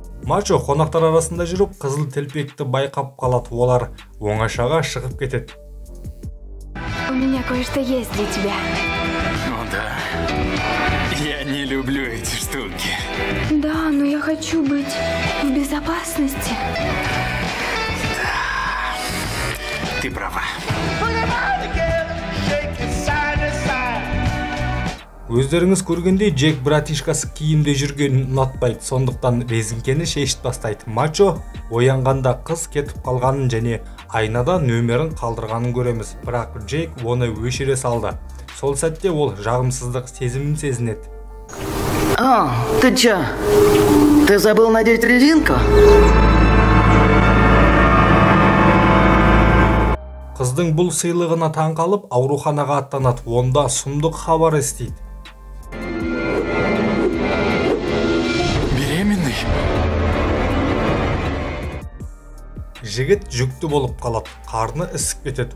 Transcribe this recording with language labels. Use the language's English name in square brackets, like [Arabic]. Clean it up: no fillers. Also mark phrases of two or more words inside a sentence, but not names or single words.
[Kazakh] Мачо қонақтар арасында жүріп қызыл телпекті байқап қалады, олар оңашаға шығып кетеді. [Russian] У меня кое-что есть для тебя. О да, я не люблю эти штуки. Да, но я хочу быть в безопасности. Ты права. [Kazakh] Өздеріңіз көргендей, Джек братишкасы киімде жүргенін ұнатпайды, сондықтан резеңкені шешіп тастайды. Мачо оянғанда қыз кетіп қалғанын және айнада нөмірін қалдырғанын көреміз, бірақ Джек оны өшіре салды. Сол сәтте ол жағымсыздық сезімін сезінеді. [Russian] О, ты чё? Ты забыл надеть резинку? [Kazakh] Қыздың бұл сыйлығына таң қалып, ауруханаға аттанады. Онда сұмдық хабар естиді. [Russian] Беременный? [Kazakh] Жігіт жүкті болып қалады, қарны ісіп кетеді.